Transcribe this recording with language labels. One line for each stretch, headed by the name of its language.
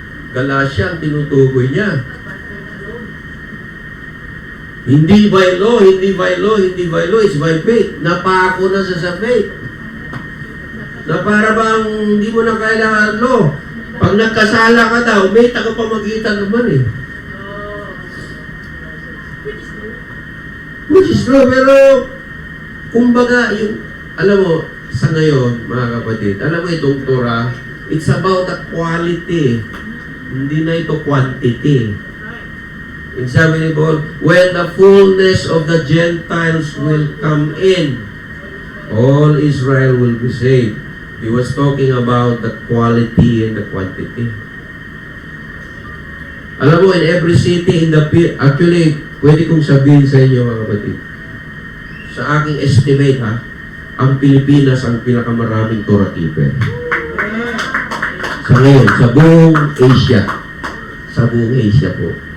Filipino: Galatia ang tinutukoy niya. Hindi
English: by law, it's by faith.
Filipino: Napako na sa faith. Na para bang hindi mo na kailangan law. Pag nagkasala ka daw, may tagapamagitan naman eh.
English: Which is true,
Filipino: pero kumbaga, yung, alam mo, sa ngayon, mga kapatid, alam mo itong Torah,
English: it's about the quality.
Filipino: Hindi na ito quantity. Yung sabi ni Paul,
English: when the fullness of the Gentiles will come in, all Israel will be saved. He was talking about the quality and the quantity.
Filipino: Alam mo,
English: in every city, actually,
Filipino: pwede kong sabihin sa inyo, mga kapatid, sa aking estimate, ang Pilipinas ang pinakamaraming Torah keeper. Sa ngayon, sa buong Asia. Sa buong Asia po.